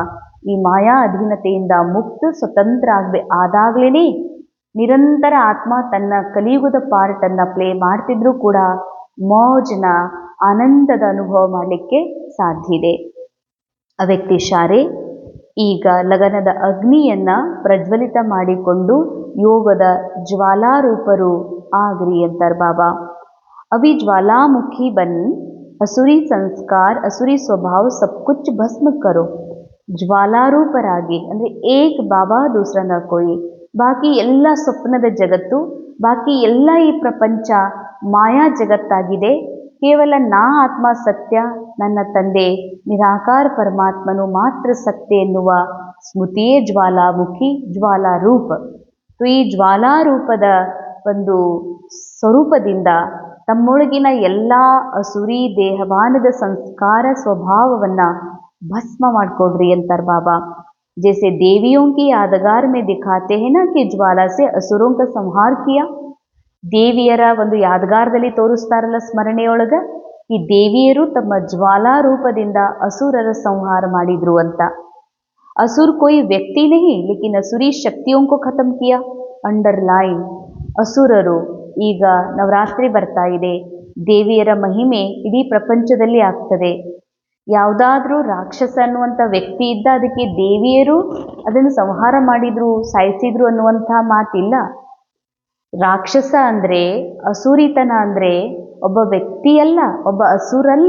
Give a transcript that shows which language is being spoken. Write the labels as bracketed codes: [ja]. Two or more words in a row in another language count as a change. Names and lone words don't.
[kn] ಈ ಮಾಯಾ ಅಧೀನತೆಯಿಂದ ಮುಕ್ತ ಸ್ವತಂತ್ರ ಆದಾಗ್ಲೇ ನಿರಂತರ ಆತ್ಮ ತನ್ನ ಕಲಿಯುಗದ ಪಾರ್ಟನ್ನು ಪ್ಲೇ ಮಾಡ್ತಿದ್ರೂ ಕೂಡ ಮೌಜ್ನ ಆನಂದದ ಅನುಭವ ಮಾಡಲಿಕ್ಕೆ ಸಾಧ್ಯ ಇದೆ. ಅವ್ಯಕ್ತಿ ಶಾರೆ ಈಗ ಲಗನದ ಅಗ್ನಿಯನ್ನು ಪ್ರಜ್ವಲಿತ ಮಾಡಿಕೊಂಡು ಯೋಗದ ಜ್ವಾಲಾರೂಪರು ಆಗ್ರಿ ಅಂತಾರೆ ಬಾಬಾ. [hi] अभी ज्वालामुखी बन असुरी संस्कार असुरी स्वभाव सब कुछ भस्म करो. [kn] ಜ್ವಾಲಾರೂಪರಾಗಿ ಅಂದರೆ [hi] एक बाबा दूसरा न कोई. [kn] ಬಾಕಿ ಎಲ್ಲ ಸ್ವಪ್ನದ ಜಗತ್ತು, ಬಾಕಿ ಎಲ್ಲ ಈ ಪ್ರಪಂಚ ಮಾಯಾ ಜಗತ್ತಾಗಿದೆ. ಕೇವಲ ನಾ ಆತ್ಮ ಸತ್ಯ, ನನ್ನ ತಂದೆ ನಿರಾಕಾರ ಪರಮಾತ್ಮನು ಮಾತ್ರ ಸತ್ಯ ಎನ್ನುವ ಸ್ಮೃತಿಯೇ ಜ್ವಾಲಾಮುಖಿ, ಜ್ವಾಲಾರೂಪ. ಈ ಜ್ವಾಲಾರೂಪದ ಒಂದು ಸ್ವರೂಪದಿಂದ ತಮ್ಮೊಳಗಿನ ಎಲ್ಲ ಅಸುರಿ ದೇಹಭಾನದ ಸಂಸ್ಕಾರ ಸ್ವಭಾವವನ್ನು ಭಸ್ಮ ಮಾಡಿಕೊಡ್ರಿ ಅಂತಾರೆ ಬಾಬಾ. [hi] जैसे देवियों की यादगार में दिखाते हैं ना कि ज्वाला से असुरों का संहार किया. [kn] ದೇವಿಯರ ಒಂದು ಯಾದಗಾರದಲ್ಲಿ ತೋರಿಸ್ತಾರಲ್ಲ ಸ್ಮರಣೆಯೊಳಗ, ಈ ದೇವಿಯರು ತಮ್ಮ ಜ್ವಾಲಾ ರೂಪದಿಂದ ಅಸುರರ ಸಂಹಾರ ಮಾಡಿದ್ರು ಅಂತ. [hi] असुर कोई व्यक्ति नहीं लेकिन असुरी शक्तियों को खत्म किया. अंडरलाइन. [kn] ಅಸುರರು ಈಗ ನವರಾತ್ರಿ ಬರ್ತಾ ಇದೆ, ದೇವಿಯರ ಮಹಿಮೆ ಇಡೀ ಪ್ರಪಂಚದಲ್ಲಿ ಆಗ್ತದೆ. ಯಾವುದಾದ್ರೂ ರಾಕ್ಷಸ ಅನ್ನುವಂಥ ವ್ಯಕ್ತಿ ಇದ್ದ ಅದಕ್ಕೆ ದೇವಿಯರು ಅದನ್ನು ಸಂಹಾರ ಮಾಡಿದ್ರು, ಸಾಯಿಸಿದ್ರು ಅನ್ನುವಂಥ ಮಾತಿಲ್ಲ. ರಾಕ್ಷಸ ಅಂದರೆ, ಅಸುರಿತನ ಅಂದರೆ ಒಬ್ಬ ವ್ಯಕ್ತಿಯಲ್ಲ, ಒಬ್ಬ ಅಸುರಲ್ಲ.